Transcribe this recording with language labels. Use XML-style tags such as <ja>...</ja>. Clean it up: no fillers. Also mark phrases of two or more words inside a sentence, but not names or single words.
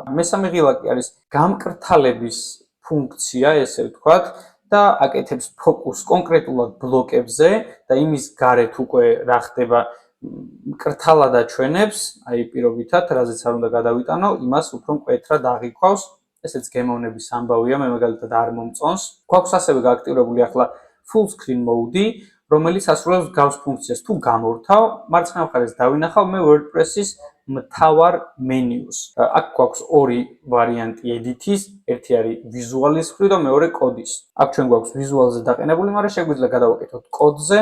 <ka>მესამე ღილაკი არის გამკრთალების ფუნქცია, ესე ვთქვათ, და აკეთებს ფოკუსს კონკრეტულად ბლოკებზე და იმის გარეთ უკვე რა ხდება მკრთალად აჩვენებს, აი პირობითად, რაზეც არ უნდა გადავიტანო, იმას უფრო მკვეთრად აღიქვავს. ესეც გემოვნების ამბავია, მე მაგალითად არ მომწონს. გვაქვს ასევე გააქტიურებული ახლა</ka> <en>full screen mode,</en> <ka>რომელიც ასრულებს გავს ფუნქციას. თუ გამორთავ, მარცხენა მხარეს დავინახავ მე WordPress-ის მთავარ მენიუს. აქ გვაქვს ორი ვარიანტი edit-ის, ერთი არის ვიზუალის მხრივ და მეორე კოდის. აქ ჩვენ გვაქვს ვიზუალზე დაყენებული, მაგრამ შეგვიძლია გადავაკეთოთ კოდზე.</ka>